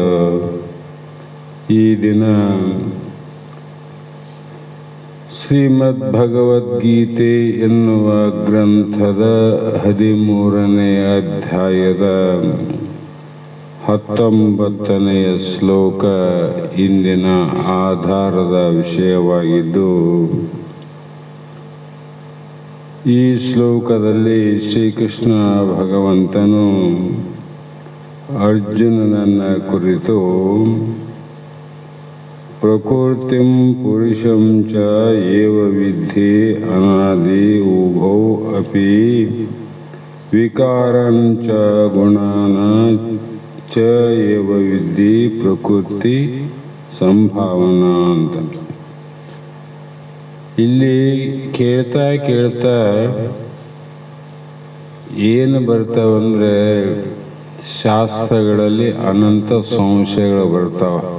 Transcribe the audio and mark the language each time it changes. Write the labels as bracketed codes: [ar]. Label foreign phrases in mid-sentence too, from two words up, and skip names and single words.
[kn] ಈ ದಿನ ಶ್ರೀಮದ್ ಭಗವದ್ಗೀತೆ ಎನ್ನುವ ಗ್ರಂಥದ 13ನೇ ಅಧ್ಯಾಯದ 19ನೆಯ ಶ್ಲೋಕ ಇಂದಿನ ಆಧಾರದ ವಿಷಯವಾಗಿದ್ದು, ಈ ಶ್ಲೋಕದಲ್ಲಿ ಶ್ರೀಕೃಷ್ಣ ಭಗವಂತನು ಅರ್ಜುನನನ್ನ ಕುರಿತು [sa] ಪ್ರಕೃತಿಂ ಪುರುಷಂ ಚ ಏವ ವಿದ್ಧಿ ಅನಾದಿ ಉಭೌ ಅಪಿ ವಿಕಾರಂ ಚ ಗುಣಾನ ಚ ಏವ ವಿದ್ಧಿ ಪ್ರಕೃತಿ ಸಂಭಾವನಾ ಅಂತ. [kn] ಇಲ್ಲಿ ಕೇಳ್ತಾ ಕೇಳ್ತಾ ಏನು ಬರ್ತಾವಂದ್ರೆ ಶಾಸ್ತ್ರಗಳಲ್ಲಿ ಅನಂತ ಸಂಶಯಗಳು ಬರ್ತಾವ.